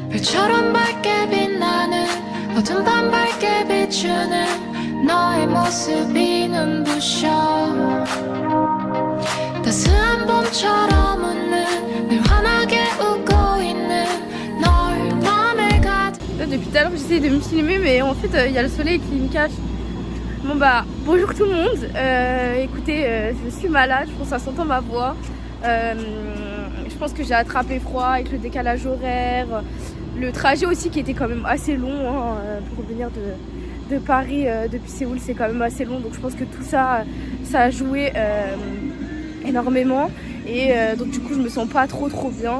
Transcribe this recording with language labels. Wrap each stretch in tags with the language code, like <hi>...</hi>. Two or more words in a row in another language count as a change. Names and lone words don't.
<ko>별처럼 밝게 빛나는 어둠 밤 밝게 비추는 너의 모습이 눈부셔 따스한 봄처럼 웃는 늘 환하게 웃고 있는 널 맘에 가득.</ko> <fr>Là, depuis tout à l'heure j'essaie de me filmer mais en fait il y a le soleil qui me cache. Bon bah bonjour tout le monde, écoutez je suis malade, je pense que ça s'entend ma voix. Je pense que j'ai attrapé froid avec le décalage horaire, le trajet aussi qui était quand même assez long hein, pour venir de Paris depuis Séoul, c'est quand même assez long, donc je pense que tout ça, ça a joué énormément et donc du coup je me sens pas trop bien.</fr>